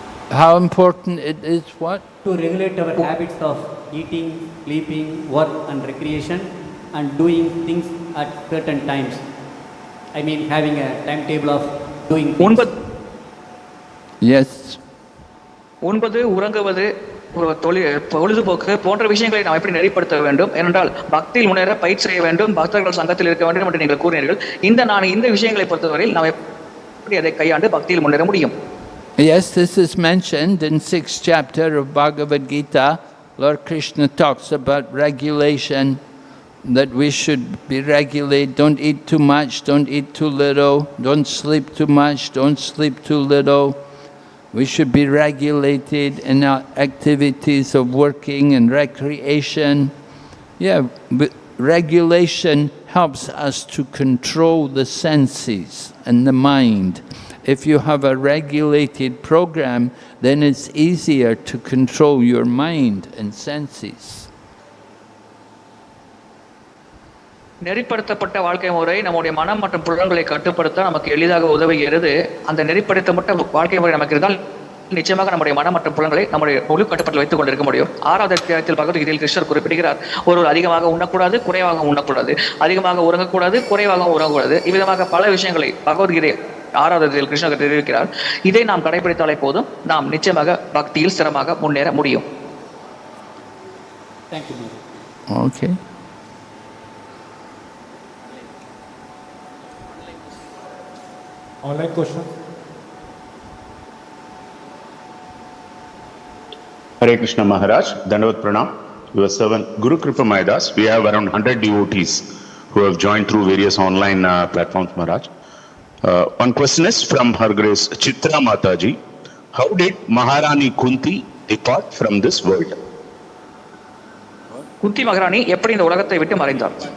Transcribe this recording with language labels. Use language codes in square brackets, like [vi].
[en] How important it is what? To regulate our habits of eating, sleeping, work and recreation and doing things at certain times. I mean having a timetable of doing things. Yes. [ta] உண்பது, உறங்குவது, பொழுதுபோக்கு போன்ற விஷயங்களை நாம் எப்படி நெறிப்படுத்த வேண்டும், ஏனென்றால் பக்தியில் முன்னேற பயிற்சி செய்ய வேண்டும், பக்தர்கள் சங்கத்தில் இருக்க வேண்டும் என்று நீங்கள் கூறினீர்கள். இந்த விஷயங்களை பொறுத்தவரையில் நாம் எப்படி அதை கையாண்டு பக்தியில் முன்னேற முடியும்? [en] Yes, this is mentioned in 6th chapter of Bhagavad Gita. Lord Krishna talks about regulation, that we should be regulated. Don't eat too much, don't eat too little, don't sleep too much, don't sleep too little. We should be regulated in our activities of working and recreation. Yeah, but regulation helps us to control the senses and the mind. If you have a regulated program, then it's easier to control your mind and senses. [ta] நெறிப்படுத்தப்பட்ட வாழ்க்கை முறை நம்முடைய மனம் மற்றும் புலன்களை கட்டுப்படுத்த நமக்கு எளிதாக உதவுகிறது. அந்த நெறிப்படுத்தப்பட்ட வாழ்க்கை முறை நமக்கு இருந்தால் நிச்சயமாக நம்முடைய மனம் மற்றும் புலன்களை நம்முடைய முழு கட்டுப்பாட்டில் வைத்துக் கொண்டிருக்க முடியும். 6வது அத்தியாயத்தில் பகவத்கீதையில் கிருஷ்ணர் குறிப்பிடுகிறார், ஒருவர் அதிகமாக உண்ணக்கூடாது, குறைவாக உண்ணக்கூடாது, அதிகமாக உறங்கக்கூடாது, குறைவாக உறங்கக்கூடாது. இவ்விதமாக பல விஷயங்களை பகவத்கீதை 6வது அத்தியாயத்தில் கிருஷ்ணர் தெரிவிக்கிறார். இதை நாம் கடைபிடித்தாலே போதும், நாம் நிச்சயமாக பக்தியில் சிரமமாக முன்னேற முடியும். [en] Okay. Online question. Hare Krishna Maharaj, Dandavat Pranam. Your servant Guru Kripa Maidas. We have around 100 devotees who have joined through various online platforms, Maharaj. One question is from Her Grace Chitra Mataji. How did Maharani Kunti depart from this world? [ta] குந்தி மகாராணி எப்படி இந்த உலகத்தை விட்டு மறைந்தார்?